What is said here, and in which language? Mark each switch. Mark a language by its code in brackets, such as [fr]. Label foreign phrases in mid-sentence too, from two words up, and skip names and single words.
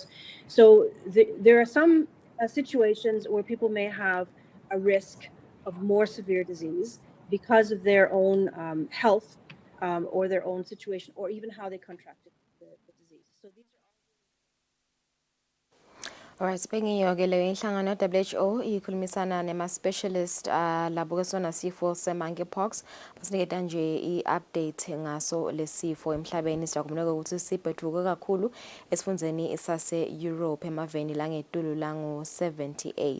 [en] So there are some situations where people may have a risk of more severe disease because of their own health or their own situation, or even how they contracted the disease. So these are Alright, speaking [ss] yoke leyo inhlangano WHO ikhulumisana nema-specialist labo kesona sifo se-monkeypox basiniketa nje i-update ngaso lesifo emhlabeni. Siyakumbuleka ukuthi sibheduke kakhulu esifundzeni sase-Europe emaveni langetulu lango-78.